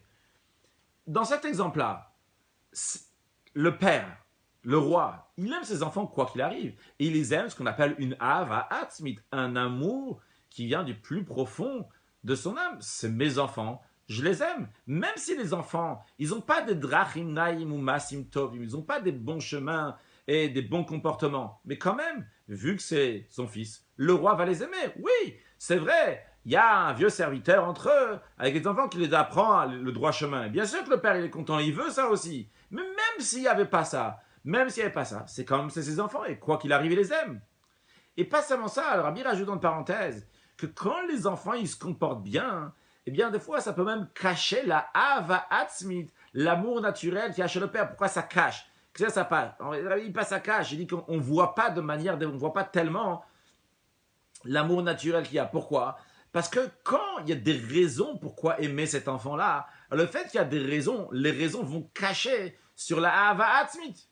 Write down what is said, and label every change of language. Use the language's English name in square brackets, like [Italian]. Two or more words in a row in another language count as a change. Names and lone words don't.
[French] Dans cet exemple-là, le père, le roi, il aime ses enfants quoi qu'il arrive. Et il les aime, ce qu'on appelle une [Hebrew] אהבה עצמית, [French] un amour qui vient du plus profond de son âme. C'est mes enfants, je les aime. Même si les enfants, ils n'ont pas de [Hebrew] דרכים נעימים [French] ou [Hebrew] מעשים טובים, [French] ils n'ont pas des bons chemins et des bons comportements. Mais quand même, vu que c'est son fils, le roi va les aimer. Oui, c'est vrai. Il y a un vieux serviteur entre eux, avec les enfants qui les apprend le droit chemin. Et bien sûr que le père, il est content, il veut ça aussi. Mais même s'il n'y avait pas ça, c'est quand même ses enfants. Et quoi qu'il arrive, il les aime. Et pas seulement ça, le Rabbi rajoute en parenthèse que quand les enfants ils se comportent bien, eh bien des fois ça peut même cacher la [Hebrew] אהבה עצמית, [French] l'amour naturel qu'il y a chez le père. Pourquoi ça cache? Que ça passe. Il passe à cache. Il dit qu'on ne voit pas de manière, on voit pas tellement l'amour naturel qu'il y a. Pourquoi? Parce que quand il y a des raisons pourquoi aimer cet enfant-là, le fait qu'il y a des raisons, les raisons vont cacher sur la [Hebrew] אהבה עצמית.